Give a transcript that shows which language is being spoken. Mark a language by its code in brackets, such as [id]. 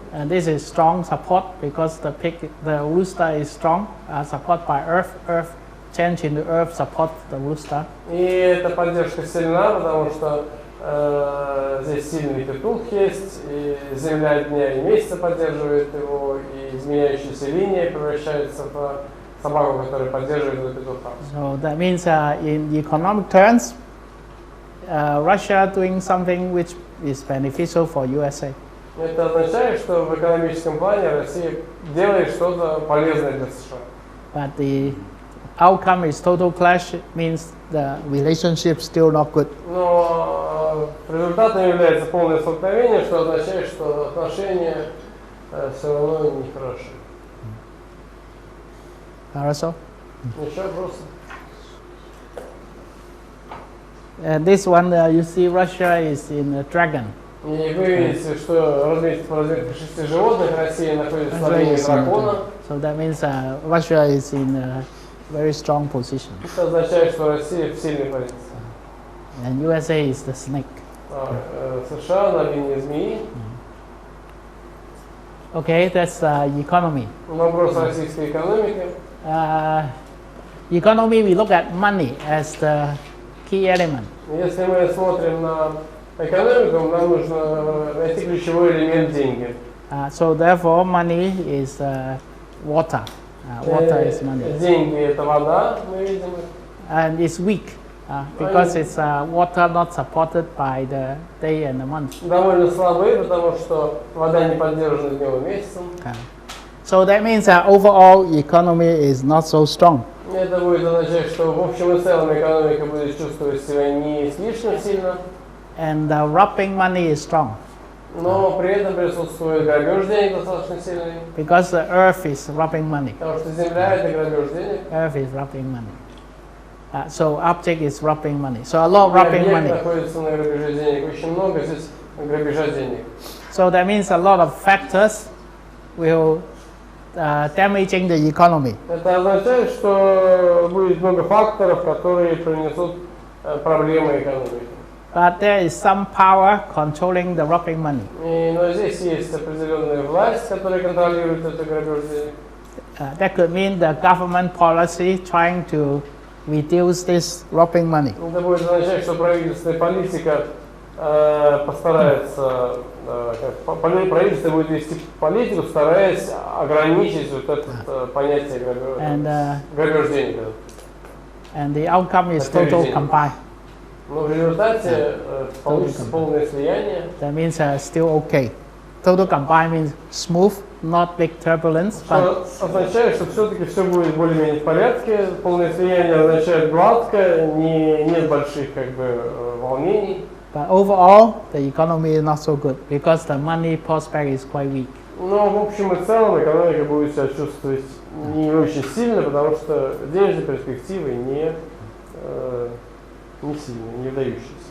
[en] And this is strong support because the rooster is strong, support by earth. Earth change into earth support the rooster. [ru] И эта поддержка сильна, потому что здесь сильный петух есть, и земля дня и месяца поддерживает его, и изменяющаяся линия превращается в собаку, которая поддерживает этого петуха. [en] So that means in economic terms, Russia doing something which is beneficial for USA. [ru] Это означает, что в экономическом плане Россия делает что-то полезное для США. [en] But the outcome is total clash. It means the relationship still not good. [ru] Но результатом является полное столкновение, что означает, что отношения все равно нехороши. Хорошо? Еще вопросы? [en] This one you see Russia is in a dragon. [ru] И вы видите, что по разметке шести животных Россия находится в линии дракона. [en] So that means Russia is in a very strong position. [ru] Это означает, что Россия в сильной позиции. [en] And USA is the snake. [ru] США на линии змеи. [en] Okay, that's economy. [ru] Вопрос российской экономики. [en] Economy, we look at money as the key element. [ru] Если мы смотрим на экономику, нам нужно найти ключевой элемент деньги. [en] So therefore, money is water. Water is money. [ru] Деньги – это вода, мы видим. [en] And it's weak because it's water not supported by the day and the month. [ru] Довольно слабые, потому что вода не поддержана днем и месяцем. [en] So that means overall economy is not so strong. [ru] Это будет означать, что в общем и целом экономика будет чувствовать себя не слишком сильно, [en] and the robbing money is strong [ru] но при этом присутствует грабеж денег достаточно сильный, [en] because the earth is robbing money. [ru] потому что земля это грабеж денег. [en] Earth is robbing money. So object is robbing money. So a lot of robbing [ru] Объект [en] money. [ru] находится на грабеже денег. Очень много здесь грабежа денег. [en] So that means a lot of factors will damaging the economy. [ru] Это означает, что будет много факторов, которые принесут проблемы экономики. [en] But there is some power controlling the robbing money. [ru] Но здесь есть определенная власть, которая контролирует это грабеж денег. [en] That could mean the government policy trying to reduce this robbing money. [ru] Это будет означать, что правительственная политика постарается, правительство будет вести политику, стараясь ограничить вот это понятие грабеж денег. [en] And the outcome is total combine. [ru] Но в результате получится полное слияние. [en] That means still okay. Total combine means smooth, not big turbulence. [ru] Что означает, что все-таки все будет более-менее в порядке. Полное слияние означает гладко, нет больших как бы волнений. [en] But overall, the economy is not so good because the money prospect is quite weak. [ru] Но в общем и целом экономика будет себя чувствовать не очень сильно, потому что денежные перспективы не сильные, не выдающиеся.